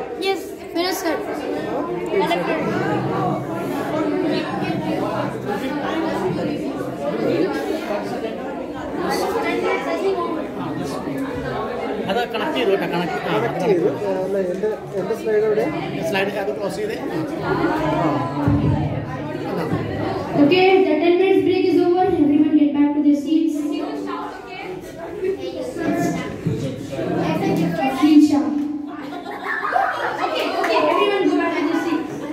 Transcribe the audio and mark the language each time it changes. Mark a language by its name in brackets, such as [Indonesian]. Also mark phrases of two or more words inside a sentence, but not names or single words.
[English] Yes, finish sir. [Malayalam] അത് കണക്ട് ചെയ്തു കേട്ടോ, കണക്ട് ചെയ്തു. എൻ്റെ സ്ലൈഡ് അത് ക്ലോസ് ചെയ്തേ. [English] Okay, the 10 minutes break is over. Everyone get back to their seats. Okay, everyone go back to their seats.